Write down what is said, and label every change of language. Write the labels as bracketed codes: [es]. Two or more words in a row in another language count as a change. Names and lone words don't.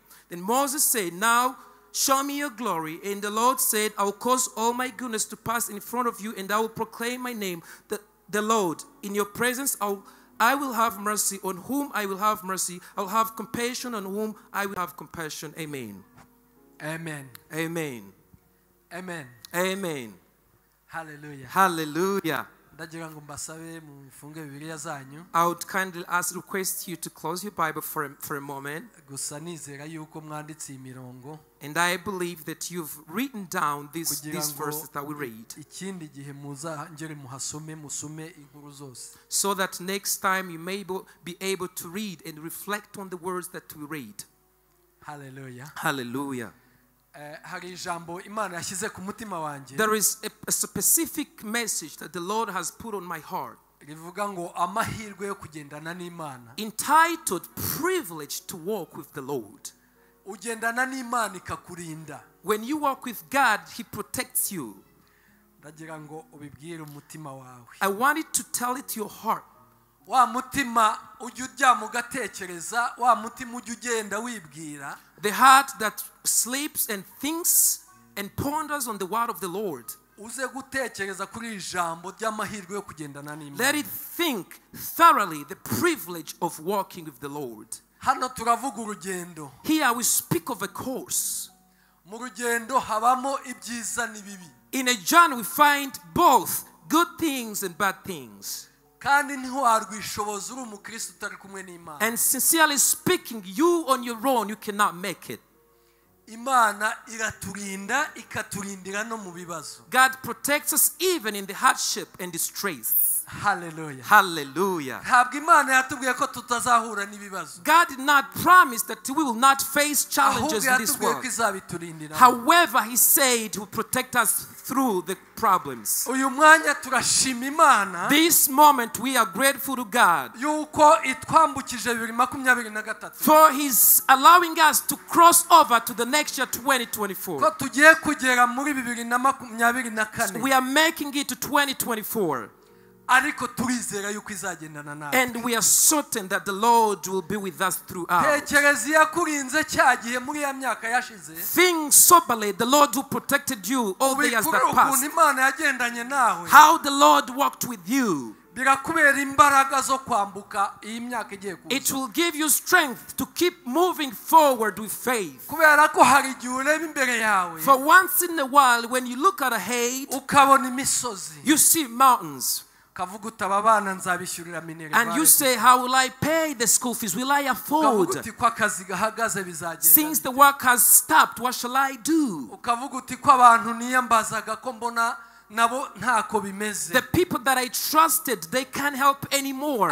[en] Then Moses said, now show me your glory. And the Lord said, I will cause all my goodness to pass in front of you and I will proclaim my name, the Lord. In your presence I will have mercy on whom I will have mercy. I will have compassion on whom I will have compassion. Amen. Amen. Amen. Amen. Amen. Hallelujah. Hallelujah. [rw] ndagira ngo mbasabe mufunge bibiliya zanyu. [en] I would kindly request you to close your Bible for a moment. [rw] Gusa nizera yuko mwanditse imirongo. [en] And I believe that you've written down these verses that we read. [rw] Ikindi gihe muza ngere muhasome musome inkuru zose. [en] So that next time you may be able to read and reflect on the words that we read. Hallelujah. Hallelujah. [rw] Hari ijambo Imana yashyize ku mutima wanjye. [en] There is a specific message that the Lord has put on my heart. [rw] Rivuga ngo amahirwe yo kugendana n'Imana. [en] Entitled Privilege to Walk with the Lord. [rw] Ugendana n'Imana ikakurinda. [en] When you walk with God, He protects you. [rw] Ndagira ngo ubibwire umutima wawe. [en] I wanted to tell it to your heart. [rw] Wa mutima ujya uryama ugatekereza, wa mutima ujya ugenda wibwira. [en] The heart that sleeps and thinks and ponders on the word of the Lord. [rw] Uze gutekereza kuri ijambo ry'amahirwe yo kugendana n'Imana. [en] Let it think thoroughly the privilege of walking with the Lord. [rw] Hano turavuga urugendo. [en] Here we speak of a course. [rw] Mu rugendo habamo ibyiza n'ibibi. [en] In a journey we find both good things and bad things. [rw] Kandi ntiwarwishoboza uri umukristo utari kumwe n'Imana. [en] And sincerely speaking, you on your own, you cannot make it. [rw] Imana iraturinda ikaturindira no mu bibazo. [en] God protects us even in the hardship and distress. Hallelujah. Hallelujah. [rw] Ntabwo Imana yatubwiye ko tutazahura n'ibibazo. [en] God did not promise that we will not face challenges in this world. However, He said He will protect us through the problems. [rw] Uyu mwanya turashima Imana. [en] This moment we are grateful to God. [rw] Yuko itwambukije 2023. [en] For He's allowing us to cross over to the next year 2024. [rw] Ko tugiye kugera muri 2024. [en] We are making it to 2024. [rw] Ariko turizera yuko izagendana nawe. [en] And we are certain that the Lord will be with us throughout. [rw] Tekereza yakurinze cyagiye muri ya myaka yashize. [en] Think soberly, the Lord who protected you all the years that passed. [rw] Imana yagendanye nawe. [en] How the Lord walked with you. [rw] Birakubera imbaraga zo kwambuka iyi myaka igiye kuza. [en] It will give you strength to keep moving forward with faith. [rw] Kubera ko hari igihe ureba imbere yawe. [en] For once in a while, when you look at ahead, [rw] ukabona imisozi. [en] You see mountains. And you say, how will I pay the school fees? Will I afford? Since the work has stopped, what shall I do? The people that I trusted, they can't help anymore.